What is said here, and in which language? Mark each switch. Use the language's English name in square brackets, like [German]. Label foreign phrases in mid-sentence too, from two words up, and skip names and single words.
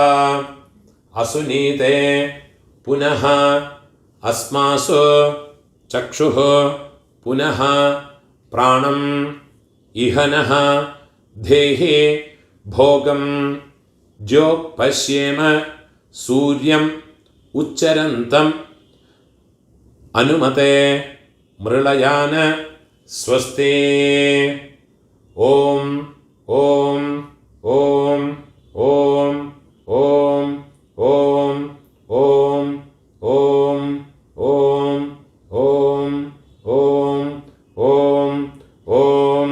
[Sanskrit] असुनीते पुनः अस्मासु चक्षुः पुनः प्राणं इहनः देहि भोगं ज्योपश्येम सूर्यम् उच्चरन्तं അനുമതേ മൃളയാന സ്വസ്തി. ഓം ഓം ഓം ഓം ഓം ഓം ഓം ഓം ഓം ഓം ഓം ഓം ഓം.